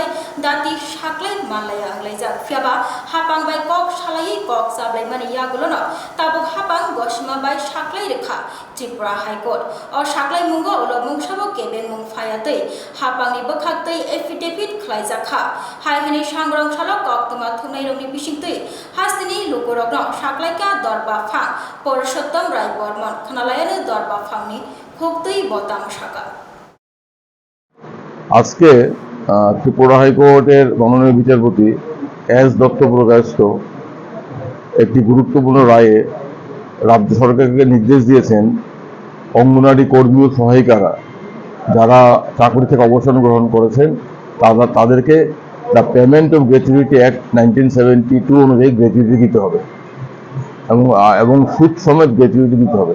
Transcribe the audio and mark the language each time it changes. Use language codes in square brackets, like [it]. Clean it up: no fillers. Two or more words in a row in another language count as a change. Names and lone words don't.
[trp] Dati Shaklai Malaya Anglaizak Fiaba Hapang by Kok Shalai Kok Sablai Mani Yagulono Tabok Hapang Goshima by Shaklai Rekha Tripura High Court Shaklai Mungo Olo Mungsabo Kebe Mung Fayatei Hapangni Bakhaktei Affidavit Khlaizakha Haihani Shangrong Shalo Koktama Thunai Rongni Bishingtei Hastini Lukurogno Shaklaika Dorba Phang Porshottam Rai Bormon Khanalayane Dorba Phangni Khoktei Botam Shaka [bn] আজকে ত্রিপুরা হাইকোর্টের মাননীয় বিচারপতি এস দত্ত প্রকাশিত একটি গুরুত্বপূর্ণ রায়ে রাজ্য সরকারকে নির্দেশ দিয়েছেন অঙ্গনওয়াড়ি কর্মী ও সহায়িকারা যারা চাকরি থেকে অবসর গ্রহণ করেছেন তাদেরকে দ্য পেমেন্ট অফ গ্র্যাচুইটি অ্যাক্ট 1972 অনুযায়ী গ্র্যাচুইটি দিতে হবে এবং সুদ সমেত গ্র্যাচুইটি দিতে হবে।